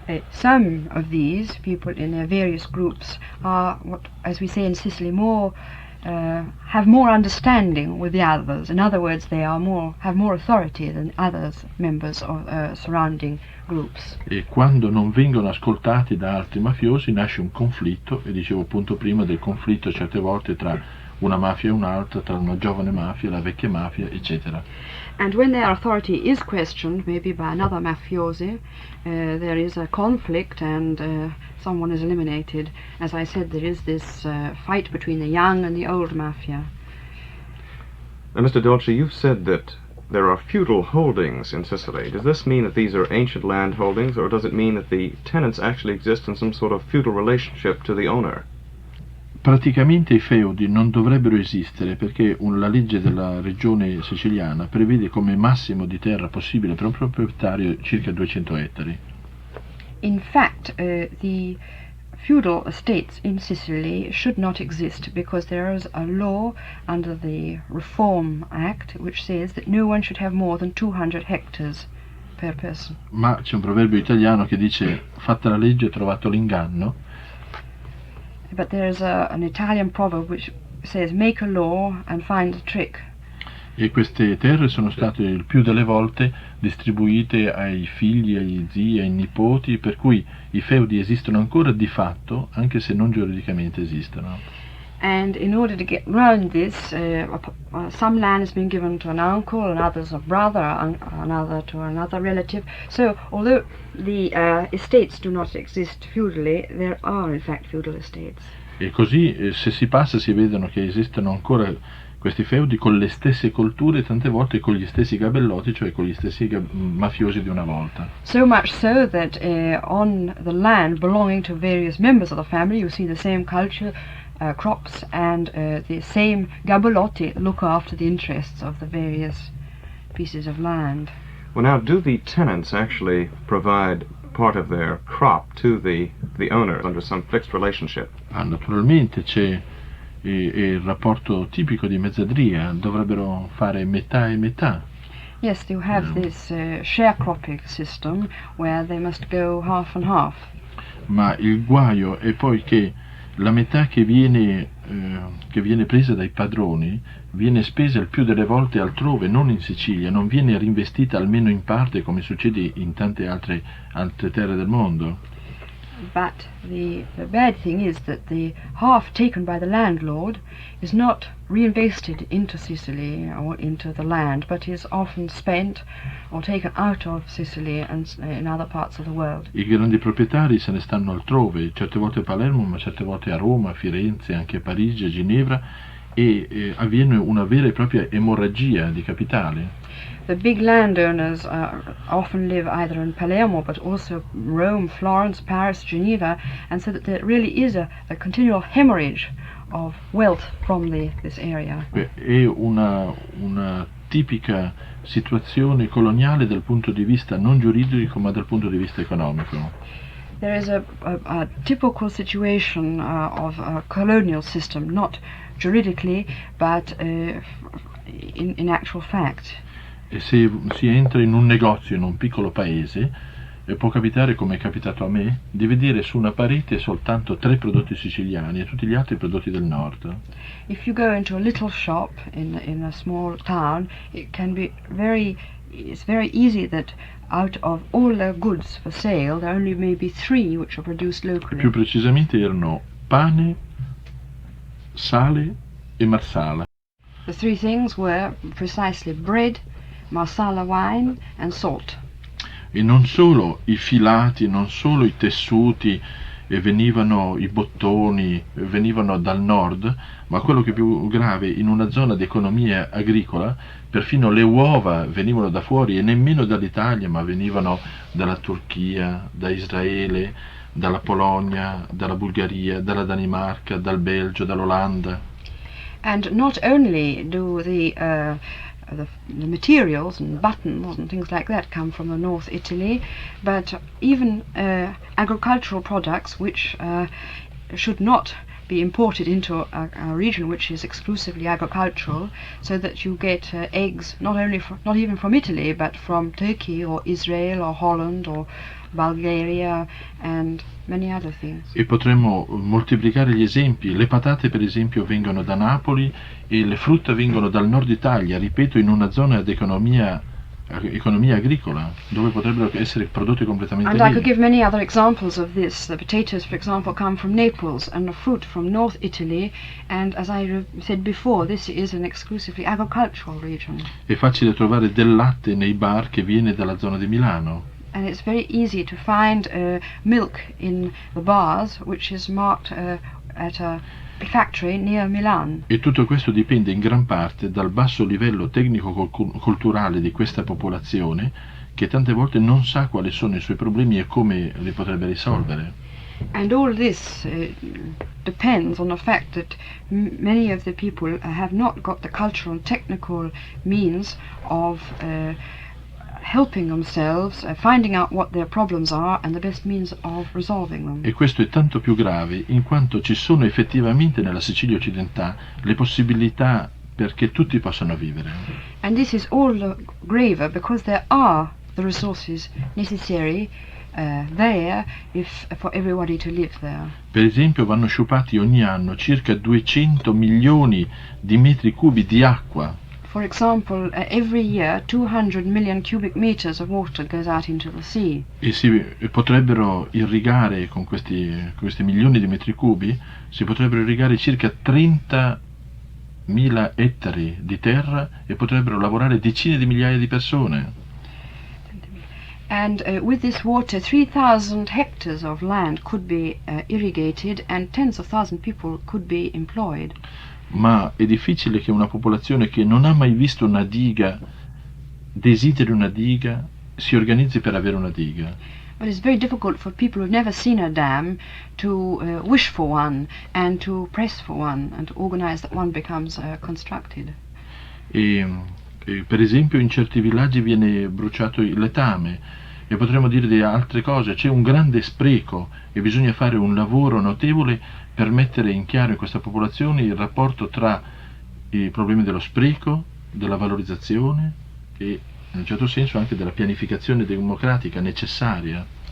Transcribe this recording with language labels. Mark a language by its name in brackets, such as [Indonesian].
[English] Some of these people in their various groups are, what, as we say in Sicily, have more understanding with the others. In other words, they have more authority than others members of surrounding groups. [Italian] E quando non vengono ascoltati da altri mafiosi nasce un conflitto, e dicevo appunto prima del conflitto certe volte tra una mafia e un'altra, tra una giovane mafia e la vecchia mafia, eccetera. [English] And when their authority is questioned, maybe by another mafiosi, there is a conflict and someone is eliminated. As I said, there is this fight between the young and the old mafia. Now, Mr. Dolci, you've said that there are feudal holdings in Sicily. Does this mean that these are ancient land holdings, or does it mean that the tenants actually exist in some sort of feudal relationship to the owner? [Italian] Praticamente i feudi non dovrebbero esistere perché la legge della regione siciliana prevede come massimo di terra possibile per un proprietario circa 200 ettari. [English] In fact, the feudal estates in Sicily should not exist because there is a law under the Reform Act which says that no one should have more than 200 hectares per person. [Italian] Ma c'è un proverbio italiano che dice fatta la legge trovato l'inganno. [English] But there is an Italian proverb which says make a law and find a trick. [Italian] E queste terre sono state il più delle volte distribuite ai figli, agli zii, ai nipoti, per cui i feudi esistono ancora di fatto, anche se non giuridicamente esistono. [English] And in order to get round this, some land has been given to an uncle, another's a brother, another to another relative. So, although the estates do not exist feudally, there are in fact feudal estates. [Italian] E così, se si passa, si vedono che esistono ancora questi feudi con le stesse colture, tante volte con gli stessi gabellotti, cioè con gli stessi mafiosi di una volta. [English] So much so that on the land belonging to various members of the family, you see the same culture, crops, and the same gabellotti look after the interests of the various pieces of land. Well, now, do the tenants actually provide part of their crop to the owner under some fixed relationship? [Italian] Naturalmente c'è il rapporto tipico di mezzadria, dovrebbero fare metà e metà. [English] Yes, you have this sharecropping system where they must go half and half. [Italian] Ma il guaio è poi che la metà che viene presa dai padroni viene spesa il più delle volte altrove, non in Sicilia, non viene reinvestita almeno in parte come succede in tante altre terre del mondo. [English] But the bad thing is that the half taken by the landlord is not reinvested into Sicily or into the land, but is often spent or taken out of Sicily and in other parts of the world. [Italian] I grandi proprietari se ne stanno altrove, certe volte a Palermo, ma certe volte a Roma, a Firenze, anche a Parigi, a Ginevra, e avviene una vera e propria emorragia di capitale. [English] The big landowners often live either in Palermo but also Rome, Florence, Paris, Geneva, and so that there really is a continual hemorrhage of wealth from this area. [Italian] È una tipica situazione coloniale dal punto di vista non giuridico ma dal punto di vista economico. [English] There is a typical situation of a colonial system, not juridically but in actual fact. [Italian] E se si entra in un negozio in un piccolo paese, può capitare, come è capitato a me, di vedere su una parete soltanto 3 prodotti siciliani e tutti gli altri prodotti del nord. [English] If you go into a little shop in a small town, it's very easy that out of all the goods for sale, there only may be 3 which are produced locally. [Italian] Più precisamente erano pane, sale e marsala. [English] The 3 things were precisely bread, marsala wine and salt. [Italian] E non solo i filati, non solo i tessuti, venivano i bottoni, venivano dal nord, ma quello che è più grave, in una zona di economia agricola, perfino le uova venivano da fuori e nemmeno dall'Italia, ma venivano dalla Turchia, da Israele, dalla Polonia, dalla Bulgaria, dalla Danimarca, dal Belgio, dall'Olanda. [English] And not only do the materials and buttons and things like that come from the North Italy, but even agricultural products which should not be imported into a region which is exclusively agricultural, so that you get eggs not even from Italy but from Turkey or Israel or Holland or Bulgaria and many other things. [Italian] E potremmo moltiplicare gli esempi. Le patate per esempio vengono da Napoli e le frutta vengono dal nord Italia, ripeto, in una zona di economia agricola dove potrebbero essere prodotte completamente [English] And [Italian] lì. [English] I could give many other examples of this. The potatoes, for example, come from Naples, and the fruit from North Italy, and as I said before, this is an exclusively agricultural region. [Italian] È facile trovare del latte nei bar che viene dalla zona di Milano. [English] And it's very easy to find milk in the bars which is marked at a factory near Milan. [Italian] E tutto questo dipende in gran parte dal basso livello tecnico-culturale di questa popolazione, che tante volte non sa quali sono i suoi problemi e come li potrebbe risolvere. [English] And all this depends on the fact that many of the people have not got the cultural and technical means of helping themselves, finding out what their problems are and the best means of resolving them. [Italian] E questo è tanto più grave in quanto ci sono effettivamente nella Sicilia occidentale le possibilità perché tutti possano vivere. [English] And this is all the graver because there are the resources necessary there for everybody to live there. [Italian] Per esempio vanno sciupati ogni anno circa 200 milioni di metri cubi di acqua. [English] For example, every year 200 million cubic meters of water goes out into the sea. [Italian] E potrebbero irrigare con questi milioni di metri cubi, si potrebbero irrigare circa 30.000 ettari di terra e potrebbero lavorare decine di migliaia di persone. [English] And with this water 3,000 hectares of land could be irrigated and tens of thousands of people could be employed. [Italian] Ma è difficile che una popolazione che non ha mai visto una diga desideri una diga, si organizzi per avere una diga. [English] But it's very difficult for people who've never seen a dam to wish for one and to press for one and to organize that one becomes constructed. [Italian] E per esempio in certi villaggi viene bruciato il letame e potremmo dire di altre cose, c'è un grande spreco e bisogna fare un lavoro notevole per mettere in chiaro in questa popolazione il rapporto tra i problemi dello spreco, della valorizzazione e in un certo senso anche della pianificazione democratica necessaria.